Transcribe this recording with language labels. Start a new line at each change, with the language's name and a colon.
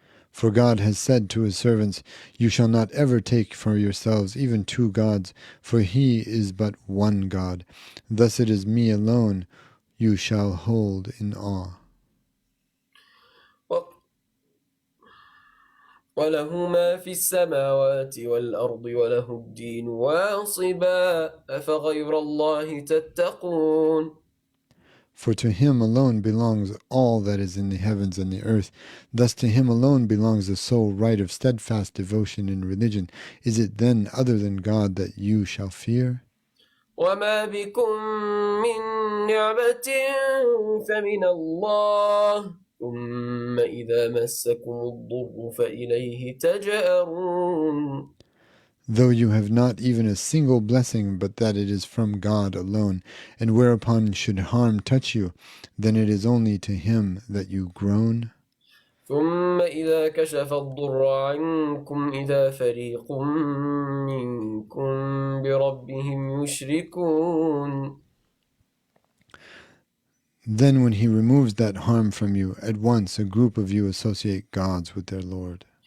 English: For God has said to his servants, you shall not ever take for yourselves even two gods, for he is but one God. Thus it is me alone you shall hold in awe.
Arabic: وله ما في السماوات والأرض وله الدين واصبا أفغير الله تتقون.
English: For to him alone belongs all that is in the heavens and the earth. Thus to him alone belongs the sole right of steadfast devotion in religion. Is it then other than God that you shall fear?
Arabic: وما بكم من نعمة فمن الله ثم إذا مسكم الضر فإليه تجأرون.
English: Though you have not even a single blessing but that it is from God alone, and whereupon should harm touch you, then it is only to him that you groan.
Arabic: ثم إذا كشف الضر عنكم إذا فريق منكم بربهم يشركون.
English: Then when he removes that harm from you, at once a group of you associate gods with their Lord.